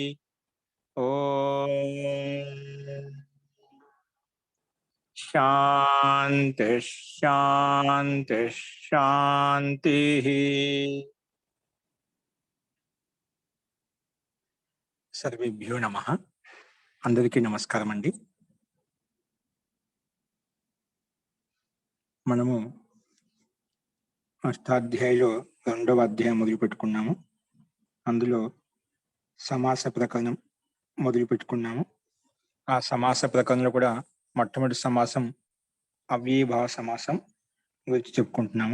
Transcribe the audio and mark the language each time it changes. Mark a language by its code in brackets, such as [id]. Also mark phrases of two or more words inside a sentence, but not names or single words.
[sa] ओम शांति शांति शांति। सर्वेभ्यो नमः। [te] అందరికీ నమస్కారం అండీ। మనము అష్టాధ్యాయులో రెండవ అధ్యాయం మొదలు పెట్టుకున్నాము. అందులో సమాస ప్రకరణం మొదలు పెట్టుకున్నాము. ఆ సమాస ప్రకరణంలో కూడా మొట్టమొదటి సమాసం అవ్యయభావ సమాసం గురించి చెప్పుకుంటున్నాము.